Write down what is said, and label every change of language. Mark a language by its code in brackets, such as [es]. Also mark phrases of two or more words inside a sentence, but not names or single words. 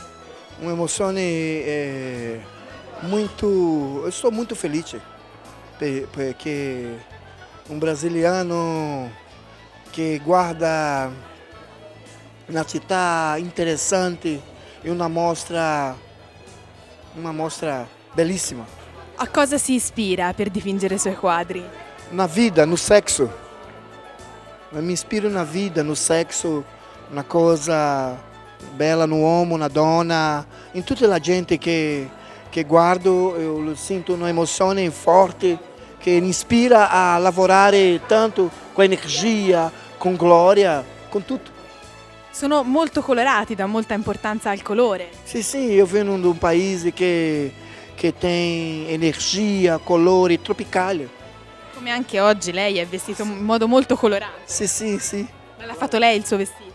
[it] Un'emozione sto molto felice perché un brasiliano che guarda una città interessante e una mostra bellissima. A cosa si ispira per dipingere i suoi quadri? [pt] Na vida, no sexo. [it] Mi ispiro [pt] na vida, no sexo, [it] una cosa bella no uomo, na donna, in tutta la gente che guardo, io sento un'emozione forte che mi ispira a lavorare tanto con energia, con gloria, con tutto. Sono molto colorati, dà molta importanza al colore. Sì, io vengo da un paese che tem energia, colori tropicali. Come anche oggi lei è vestito in modo molto colorato. Sì. Ma l'ha fatto lei il suo vestito?